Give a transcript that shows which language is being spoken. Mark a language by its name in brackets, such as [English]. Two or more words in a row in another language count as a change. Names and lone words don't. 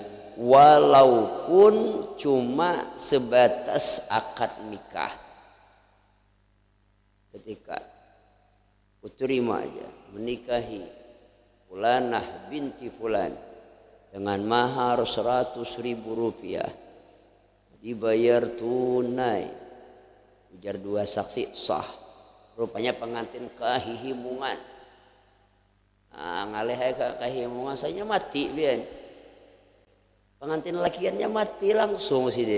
[Indonesian] Walaupun cuma sebatas akad nikah. Ketika kuterima aja menikahi fulanah binti fulan dengan mahar 100.000 rupiah, dibayar tunai, ujar dua saksi sah. [Banjar] Rupanya pengantin kehimungan. Ngalih kehimungan saja mati bian. Pengantin lakiannya mati langsung sidin.